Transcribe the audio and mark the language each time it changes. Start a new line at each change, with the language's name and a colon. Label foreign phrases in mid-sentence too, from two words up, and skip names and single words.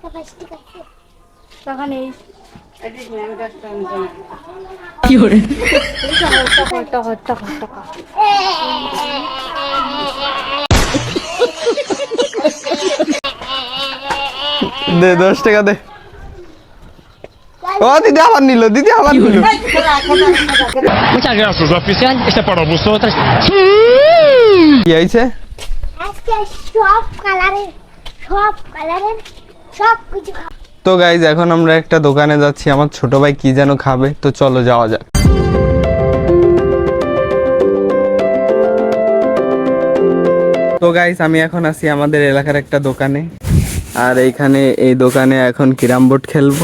Bangla: দে 10 টাকা দে। ও দিদি আবার নিল, দিদি আবার নিল।
Spanish: Muchas gracias, oficial. Este para vosotras.
Bangla: কি হয়েছে? আজকে সব কালারের সব কিছু খাবো। তো গাইজ, এখন আমরা একটা দোকানে যাচ্ছি, আমার ছোট ভাই কি যেন খাবে, তো চলো যাওয়া যাক। তো গাইজ, আমি এখন আছি আমাদের এলাকার একটা দোকানে, আর এইখানে এই দোকানে এখন ক্যারাম বোর্ড খেলবো।